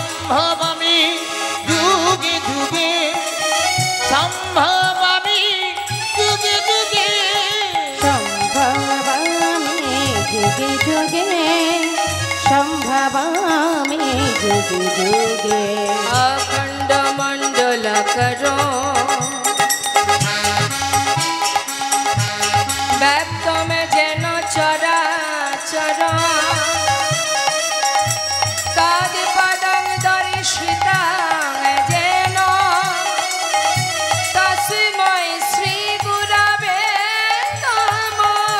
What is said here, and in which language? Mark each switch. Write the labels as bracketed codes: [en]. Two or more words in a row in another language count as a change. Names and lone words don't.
[sa] সম্ভব আমি যুগে যুগে সম্ভব আমি যুগে যুগে সম্ভবামি যুগে যুগে সম্ভবামি যুগে যুগে अखंड मंडल करो व्याप्त में जेन चराचर तद पदं दर्शिता जेन तस्मै श्री गुरवे नमः।